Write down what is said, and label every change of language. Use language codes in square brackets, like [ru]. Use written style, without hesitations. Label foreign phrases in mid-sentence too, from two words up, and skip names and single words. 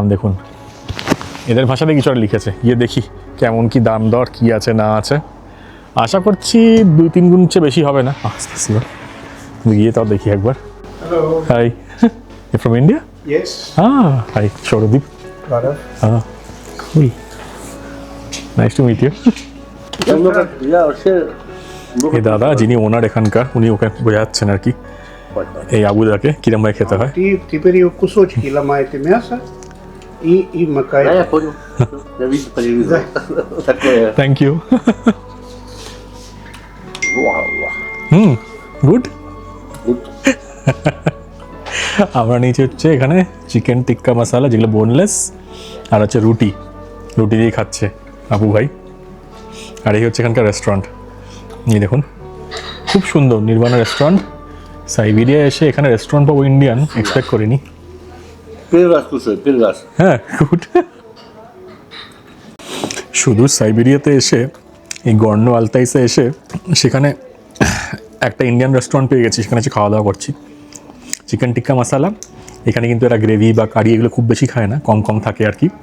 [bn] দেখুন এদের ভাষাতে কিছু আর লিখেছে, গিয়ে দেখি কেমন কি দাম দর কী আছে না আছে। আশা করছি 2-3 গুণ চেয়ে বেশি হবে না। গিয়ে তাও দেখি একবার। [en] hi, from India? Yes. হাই সৌরদীপ। Cool. Nice to meet you. [bn] এই দাদা যিনি ওনার এখানকার, উনি ওকে বোঝাচ্ছেন আর কি এই আবুদাকে কিরম ভাবে খেতে হয়। [ru] Теперь ее кусочки ломаете мясо и макаете. Да, я понял. Я видел по телевизору. Такое. [en] thank you. [ru] Вау. [en] গুড। Good. [bn] আমরা নিচে হচ্ছে এখানে চিকেন টিক্কা মশালা, যেগুলো বোনলেস, আর হচ্ছে রুটি দিয়ে খাচ্ছে আবু ভাই। আর এই হচ্ছে এখানকার রেস্টুরেন্ট। এই দেখুন খুব সুন্দর নির্বাণা রেস্টুরেন্ট। সাইবেরিয়া এসে এখানে রেস্টুরেন্ট পাবো ইন্ডিয়ান এক্সপেক্ট করিনি। [ru] Первый раз кушаю, первый раз. [bn] হ্যাঁ গুড। শুধু সাইবেরিয়াতে এসে, এই গর্ণ আলতাইসে এসে সেখানে একটা ইন্ডিয়ান রেস্টুরেন্ট পেয়ে গেছি, সেখানে এসে খাওয়া দাওয়া করছি। চিকেন টিক্কা মশালা, এখানে কিন্তু এরা গ্রেভি বা কারি এগুলো খুব বেশি খায় না, কম কম থাকে আর কি।